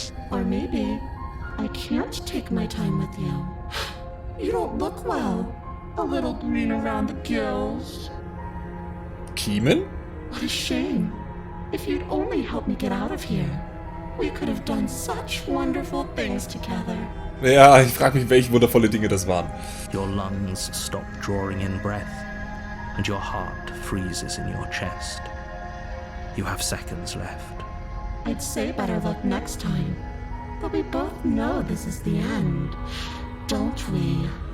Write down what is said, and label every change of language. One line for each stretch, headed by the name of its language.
English: Or maybe I can't take my time with you. You don't look well. A little green around the gills.
German: Kiemen?
English: What a shame. If you'd only help me get out of here, we could have done such wonderful things together.
German: Ja, ich frage mich, welche wundervolle Dinge das waren.
English: Your lungs stop drawing in breath, and your heart freezes in your chest. You have seconds left. I'd say better luck next time, but we both know this is the end, don't we?